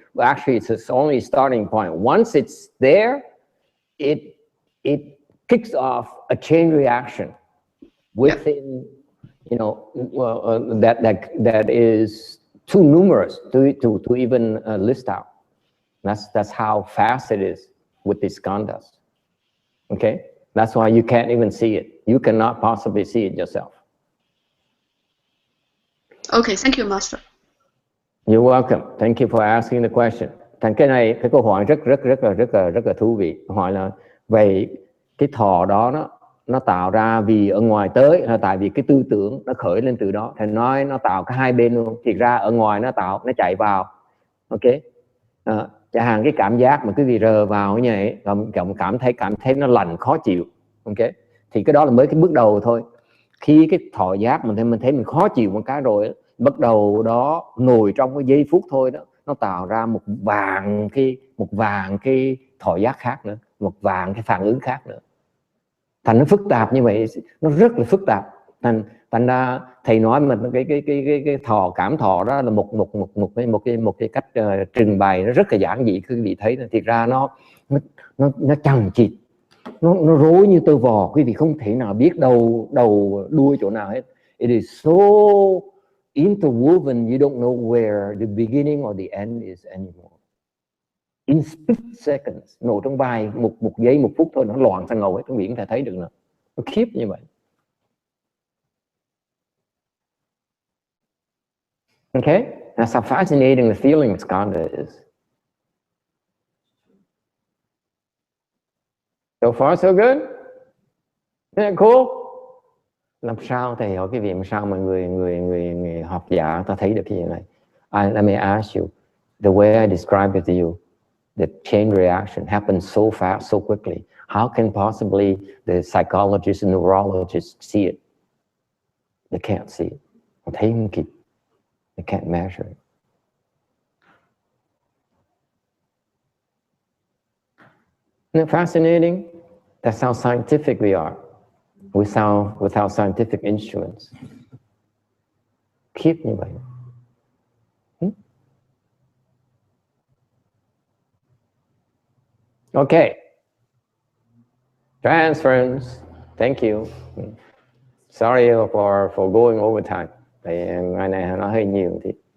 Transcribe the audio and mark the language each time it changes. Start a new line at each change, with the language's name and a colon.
English: Well, actually, it's only a starting point. Once it's there, it kicks off a chain reaction within, that is too numerous to even list out. That's how fast it is with these skandhas. Okay, that's why you can't even see it. You cannot possibly see it yourself. Okay, thank you, Master. You're welcome. Thank you for asking the question.
Vietnamese: Thành cái câu hỏi rất là thú vị. Hỏi là vậy cái thọ đó nó tạo ra vì ở ngoài tới, là tại vì cái tư tưởng nó khởi lên từ đó. Thành nói nó tạo cả hai bên luôn. Thì ra ở ngoài nó chạy vào. Ok. Chẳng hạn cái cảm giác mà quý vị rờ vào như vậy, cảm thấy nó lạnh khó chịu. Ok. Thì cái đó là mới cái bước đầu thôi. Khi cái thọ giác mình thấy mình khó chịu một cái rồi, bắt đầu đó ngồi trong cái giây phút thôi đó, nó tạo ra một vàng cái thọ giác khác nữa, một vàng cái phản ứng khác nữa. Thành nó phức tạp như vậy, nó rất là phức tạp. Thành ra thầy nói mà cái cảm thọ đó là một cái cách trình bày nó rất là giản dị, quý vị thấy. Thiệt ra nó chằng chịt, nó rối như tơ vò, quý vị không thể nào biết đầu đuôi chỗ nào hết.
English: It is so interwoven, you don't know where the beginning or the end is anymore. In split seconds,
Vietnamese: nổ trong vài một giây, một phút thôi, nó loạn sang ngầu hết, quý vị có thể thấy được nữa. Nó khiếp như vậy.
English: Okay, that's how fascinating the feeling skandha is. So far, so good? Isn't that cool?
Vietnamese: Làm sao thầy hỏi cái việc làm sao mà người học giả ta thấy được cái gì này?
English: Let me ask you, the way I describe it to you, the chain reaction happens so fast, so quickly. How can possibly the psychologists and neurologists see it? They can't see it.
Vietnamese: Thấy không kịp.
English: They can't measure it. Isn't it fascinating? That's how scientific we are. Without scientific instruments.
Vietnamese: Khiếp như vậy.
English: Okay. Transference. Thank you. Sorry for going over time.
Vietnamese: Tại ngày này nó hơi nhiều thì.